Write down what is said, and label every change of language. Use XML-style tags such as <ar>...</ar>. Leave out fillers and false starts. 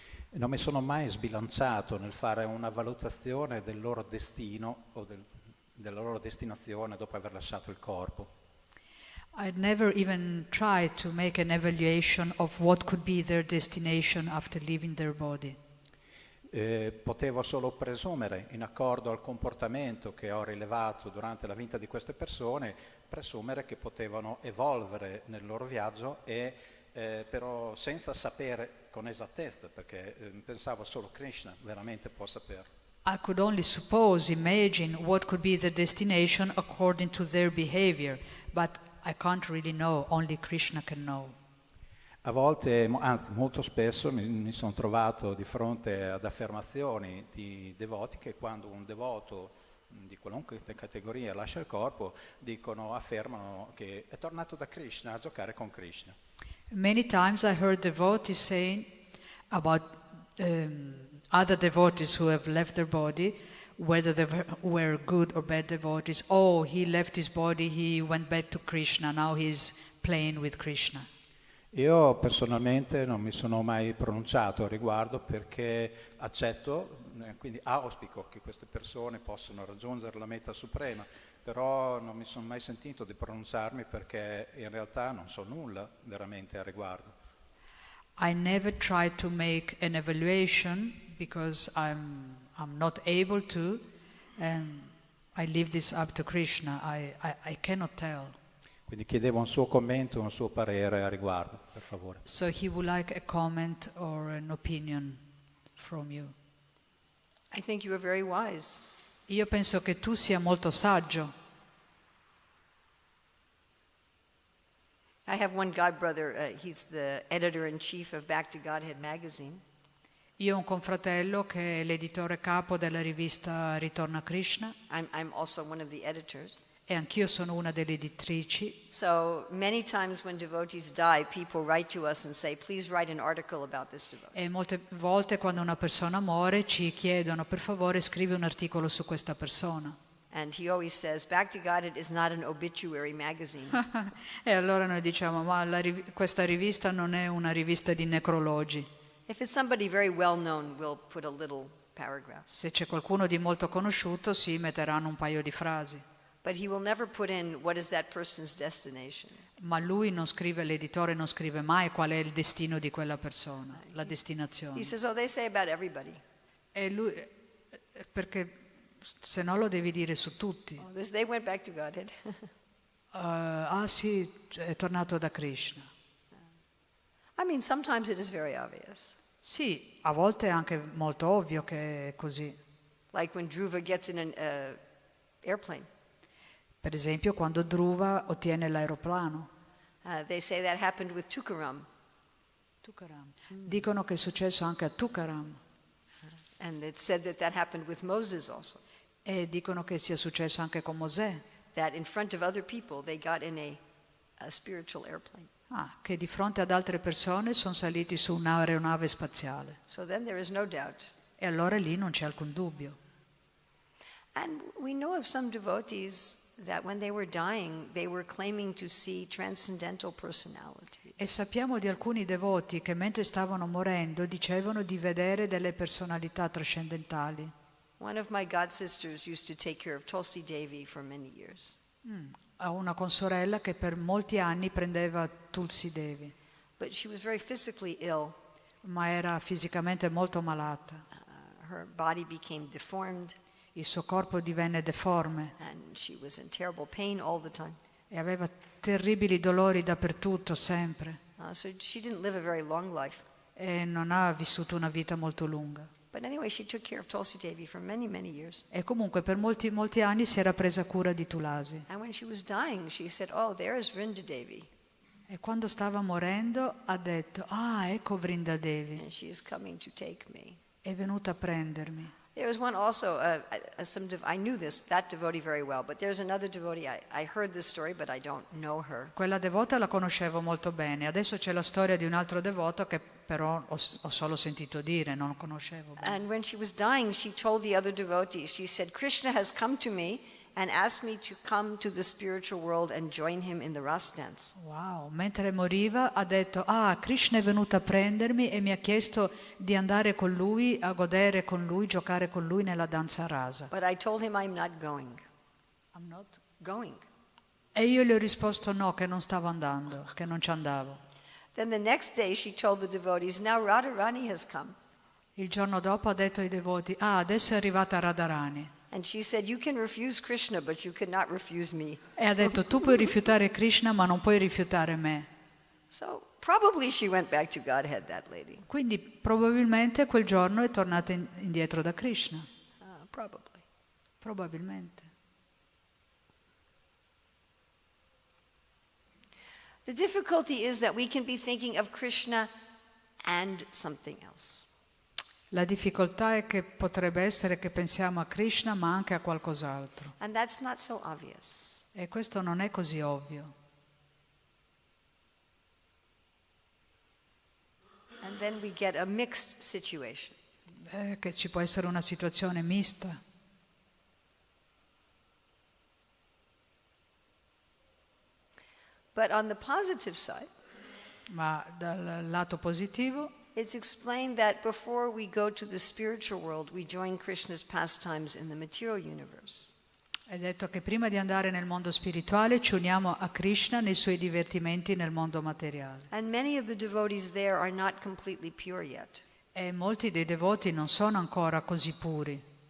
<it>E non mi sono mai sbilanciato nel fare una valutazione del loro destino o della loro destinazione dopo aver lasciato il corpo.</it> <en>I'd never even tried to make an evaluation of what could be their destination after leaving their body.</en> <it>Potevo solo presumere, in accordo al comportamento che ho rilevato durante la vita di queste persone, presumere che potevano evolvere nel loro viaggio però senza sapere con esattezza, perché pensavo solo Krishna veramente può saperlo.</it> <en>I could only suppose, imagine what could be their destination according to their behavior, but I can't really know, only Krishna can know.</en> <it>A volte, anzi molto spesso, mi sono trovato di fronte ad affermazioni di devoti che quando un devoto di qualunque categoria lascia il corpo, affermano che è tornato da Krishna a giocare con Krishna.</it> <en>Many times I heard devotees saying about other devotees who have left their body, whether they were good or bad devotees, oh, he left his body, he went back to Krishna, now he's playing with Krishna.</en> <it>Io personalmente non mi sono mai pronunciato al riguardo perché accetto, quindi auspico che queste persone possano raggiungere la meta suprema, però non mi sono mai sentito di pronunciarmi perché in realtà non so nulla veramente al riguardo.</it> <en>I never tried to make an evaluation because I'm not able to, and I leave this up to Krishna. I cannot tell.</en> <it>Quindi chiedevo un suo commento, un suo parere a riguardo, per favore.</it> <en>So he would like a comment or an opinion from you. I think you are very wise.</en> <it>Io penso che tu sia molto saggio.</it> <en>I have one godbrother, he's the editor-in-chief of Back to Godhead magazine.</en> <it>Io ho un confratello che è l'editore capo della rivista Ritorno a Krishna</it> <en>I'm also one of the editors.</en> <it>e anch'io sono una delle editrici.</it> <en>So many times when devotees die, people write to us and say, please write an article about this devotee.</en> <it>E molte volte quando una persona muore ci chiedono per favore scrivi un articolo su questa persona.</it> <en>And he always says, Back to Godhead is not an obituary magazine.</en> <it>E allora noi diciamo ma questa rivista non è una rivista di necrologi.</it> <en>If it's somebody very well known, we'll put a little paragraph.</en> <it>Se c'è qualcuno di molto conosciuto si metteranno un paio di frasi.</it> <en>But he will never put in what is that person's destination.</en> <it>Ma lui non scrive, l'editore non scrive mai qual è il destino di quella persona, la destinazione.</it> <en>He says, oh, they say about everybody.</en> <it>E lui, perché se no lo devi dire su tutti.</it> <en>Oh, they went back to Godhead.</en> <it>Ah sì, è tornato da Krishna.</it> <en>I mean, sometimes it is very obvious.</en> <it>Sì, a volte è anche molto ovvio che è così.</it> <en>Like when Dhruva gets in an airplane.</en> <it>Per esempio quando Dhruva ottiene l'aeroplano.</it> <en>They say that happened with Tukaram.</en> <it>Dicono che è successo anche a Tukaram.</it> <en>And it's said that that happened with Moses also.</en> <it>E dicono che sia successo anche con Mosè.</it> <en>That in front of other people they got in a spiritual airplane.</en> <it>Che di fronte ad altre persone sono saliti su un'aeronave spaziale.</it> <en>So then there is no doubt.</en> <it>E allora lì non c'è alcun dubbio.</it> <en>And we know of some devotees that when they were dying, they were claiming to see transcendental personalities.</en> <it>E sappiamo di alcuni devoti che mentre stavano morendo dicevano di vedere delle personalità trascendentali.</it> <en>One of my god sisters used to take care of Tulsi Devi for many years.</en> <it>Ha una consorella che per molti anni prendeva Tulsi Devi,</it> <en>But she was very physically ill.</en> <it>ma era fisicamente molto malata.</it> <en>Her body became deformed,</en> <it>Il suo corpo divenne deforme</it> <en>and she was in terrible pain all the time.</en> <it>e aveva terribili dolori dappertutto, sempre.</it> <en>So she didn't live a very long life.</en> <it>E non ha vissuto una vita molto lunga.</it> <en>But anyway, she took care of Tulsi Devi for many, many years.</en> <it>E comunque per molti anni si era presa cura di Tulasi.</it> <en>And when she was dying, she said, "Oh, there is Vrinda Devi,</en> <it>E quando stava morendo ha detto, ecco Vrinda Devi,</it> <en>and she is coming to take me."</en> <it>è venuta a prendermi.</it> <en>There was one also, I knew that devotee very well, but there's another devotee, I heard this story, but I don't know her.</en> <it>Quella devota la conoscevo molto bene. Adesso c'è la storia di un altro devoto che però ho solo sentito dire, non conoscevo bene.</it> <en>And when she was dying, she told the other devotees, she said, "Krishna has come to me and asked me to come to the spiritual world and join him in the Ras dance."</en> <it>Wow, mentre moriva ha detto, Krishna è venuto a prendermi e mi ha chiesto di andare con lui, a godere con lui, giocare con lui nella danza rasa.</it> <en>But I told him I'm not going. I'm not. Going.</en> <it>E io gli ho risposto no, che non stavo andando, che non ci andavo.</it> <en>Then the next day she told the devotees, "Now Radharani has come."</en> <it>Il giorno dopo ha detto ai devoti, adesso è arrivata Radharani.</it> <en>And she said, "You can refuse Krishna, but you cannot refuse me."</en> <it>E ha detto, tu puoi rifiutare Krishna, ma non puoi rifiutare me.</it> <en>So probably she went back to Godhead, that lady.</en> <it>Quindi probabilmente quel giorno è tornata indietro da Krishna.</it> <en>Probably.</en> <it>Probabilmente.</it> <en>The difficulty is that we can be thinking of Krishna and something else.</en> <it>La difficoltà è che potrebbe essere che pensiamo a Krishna ma anche a qualcos'altro.</it> <en>And that's not so obvious.</en> <it>E questo non è così ovvio.</it> <en>And then we get a mixed situation.</en> <it>Che ci può essere una situazione mista.</it> <en>But on the positive side,</en> <it>Ma dal lato positivo</it> <en>it's explained that before we go to the spiritual world, we join Krishna's pastimes in the material universe.</en> <it>è detto che prima di andare nel mondo spirituale ci uniamo a Krishna nei suoi divertimenti nel mondo materiale.</it> <en>And many of the devotees there are not completely pure yet.</en> <it>E molti dei devoti non sono ancora così puri.</it>